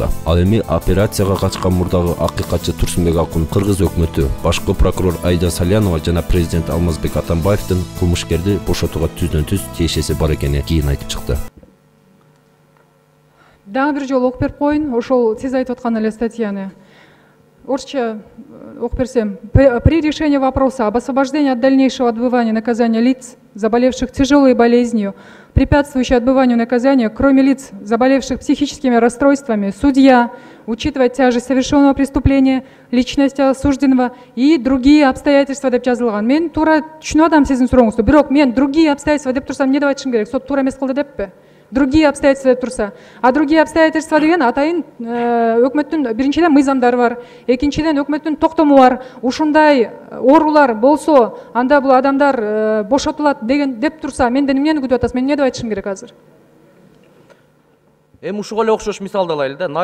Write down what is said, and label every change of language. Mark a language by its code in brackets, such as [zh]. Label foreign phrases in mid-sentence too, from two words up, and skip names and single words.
[ky] Ал эми операцияга качкан мурдагы акыйкатчы Турсунбек Акун, Кыргыз өкмөтү, башкы прокурор Айда Салянова жана президент Алмазбек Атамбаевдин кылмышкерди бошотууга түздөн-түз тиешеси бар экенин кийин айтып чыкты. Дагы бир жолу окуп берип коеюн, ошол сиз айтып аткан эле статьяны. Орусча окуп берсем. [ru] При решении вопроса об освобождении от дальнейшего отбывания наказания лиц, заболевших тяжелой болезнью, препятствующей отбыванию наказания, кроме лиц, заболевших психическими расстройствами, судья, учитывая тяжесть совершенного преступления, личность осужденного и другие обстоятельства [ky] деп жазылган. Мен туура түшүнүп атам сиздин сурооңузду. Бирок мен [ru] другие обстоятельства [ky] деп турсам эмне деп айтышым керек? Сот туура эмес кылды деппи? [ru] Другие обстоятельства [ky] деп турса. [ru] А другие обстоятельства [ky] деген атайын өкмөттүн биринчиден мыйзамдары бар, экинчиден өкмөттүн токтому бар. Ушундай оорулар болсо, анда бул адамдар бошотулат деген деп турса, менден эмнени күтүп атасыз? Мен эмне деп айтышым керек азыр? Эми ушуга эле окшош мисалды алайлы да.